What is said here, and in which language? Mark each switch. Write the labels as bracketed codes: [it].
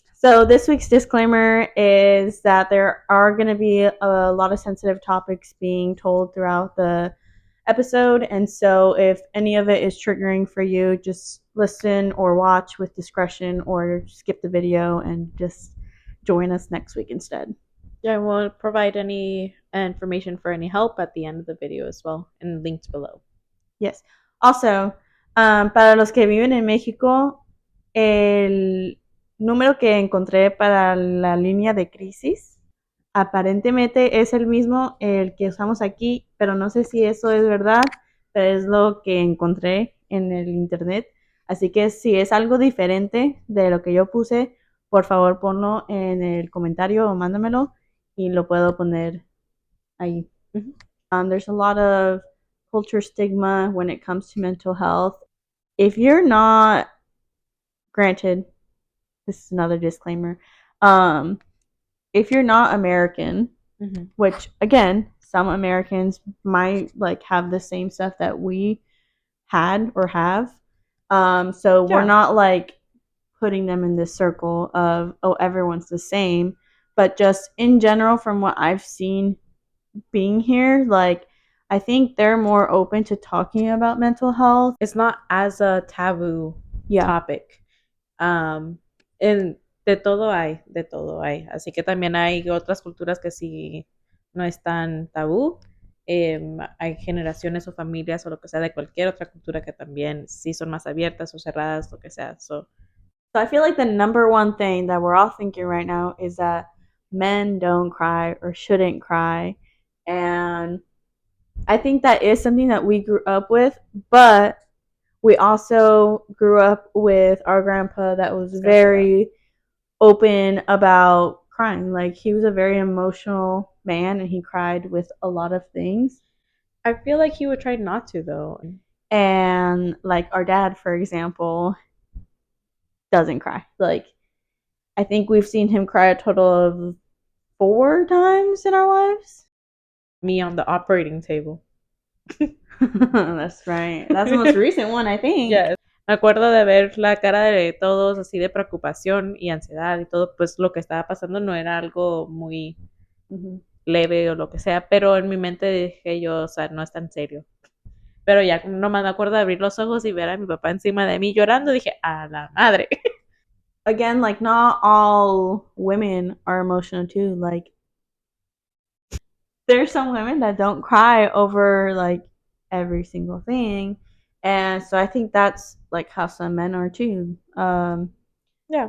[en] So this week's disclaimer is that there are going to be a lot of sensitive topics being told throughout the episode, and so if any of it is triggering for you, just listen or watch with discretion or skip the video and just join us next week instead. Yeah, I won't provide any information for any help at the end of the video as well, and links below. Yes. Also, [es] para los que viven en México, el número que encontré para la línea de crisis aparentemente es el mismo el que usamos aquí, pero no sé si eso es verdad, pero es lo que encontré en el internet. Así que si es algo diferente de lo que yo puse, por favor ponlo en el comentario o mándamelo y lo puedo poner ahí. [en] There's a lot of culture stigma when it comes to mental health. If you're not, granted, this is another disclaimer, if you're not American, which again, some Americans might have the same stuff that we had or have. So we're not putting them in this circle of, oh, everyone's the same, but just in general, from what I've seen being here, I think they're more open to talking about mental health. It's not as a taboo topic. [es] De todo hay. Así que también hay otras culturas que sí no es tan tabú. Hay generaciones o familias o lo que sea de cualquier otra cultura que también sí son más abiertas o cerradas, lo que sea. [en] So I feel like the number one thing that we're all thinking right now is that men don't cry or shouldn't cry. And I think that is something that we grew up with, but we also grew up with our grandpa that was very open about crying. Like, he was a very emotional man and he cried with a lot of things. I feel like he would try not to, though. And our dad, for example, doesn't cry. I think we've seen him cry a total of 4 times in our lives. Me on the operating table. That's right. That's the most recent one, I think. Yes. [es] Me acuerdo de ver la cara de todos así de preocupación y ansiedad y todo, pues lo que estaba pasando no era algo muy leve o lo que sea, pero en mi mente dije yo, o sea, no es tan serio. Pero ya nomás me acuerdo de abrir los ojos y ver a mi papá encima de mí llorando, dije, a la madre. [en] Again, not all women are emotional too. There's some women that don't cry over every single thing, and so I think that's how some men are too. Yeah.